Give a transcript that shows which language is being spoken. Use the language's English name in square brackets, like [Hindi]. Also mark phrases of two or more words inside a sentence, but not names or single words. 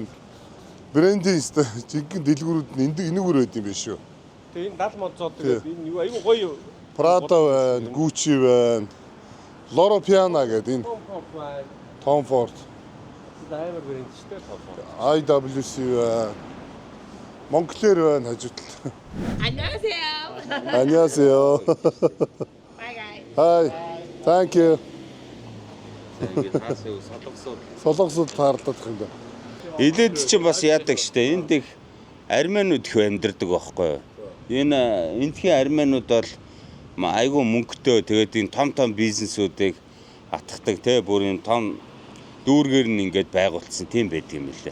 [Mongolian] Брендийн жинхэнэ дэлгүүрүүд нь энэгээр байдаг юм биш үү? Тэгээ энэ 70 мод зод гэдэг энэ юу аюу гоё. Prada байна, Gucci байна. Loro Piana гэдэг энэ Tom Ford. Амар брэнд шүү дээ Tom Ford. IWC байна. Moncler байна хажуудал. [Korean] 안녕하세요. Annyeonghaseyo. [English] Bye guys. Hi. Thank you. [Mongolian] Ингээд хаасаа Солонгосод таарлах юм да. Илээд чинь бас яадаг штэ. Энд их армянууд их амьдардаг байхгүй юу? Эндхийн армянууд бол айгүй мөнгөтэй тэгээд энэ том бизнесүүдийг атгадаг те бүр энэ том дүүргээр нь ингээд байгуулсан тийм байдаг юм лээ.